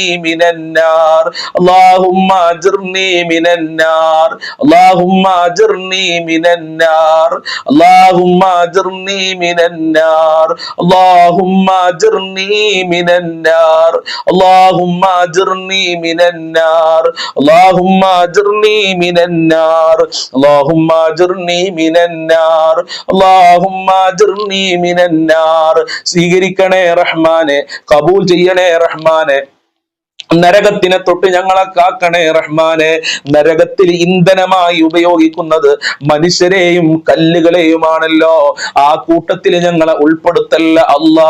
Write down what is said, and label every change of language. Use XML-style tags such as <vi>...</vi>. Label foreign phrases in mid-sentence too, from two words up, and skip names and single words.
<ar>من النار اللهم أجرني من النار اللهم أجرني من النار اللهم أجرني من النار اللهم أجرني من النار اللهم أجرني من النار اللهم أجرني من النار اللهم أجرني من النار اللهم أجرني من النار</ar> <ml>സ്വീകരിക്കണേ റഹ്മാനെ, കബൂൽ ചെയ്യണേ റഹ്മാനെ. നരകത്തിനെ തൊട്ട് ഞങ്ങളെ കാക്കണേ റഹ്മാനെ. നരകത്തിൽ ഇന്ധനമായി ഉപയോഗിക്കുന്നത് മനുഷ്യരെയും കല്ലുകളെയുമാണല്ലോ. ആ കൂട്ടത്തിൽ ഞങ്ങളെ ഉൾപ്പെടുത്തല്ല അല്ലാ.</ml>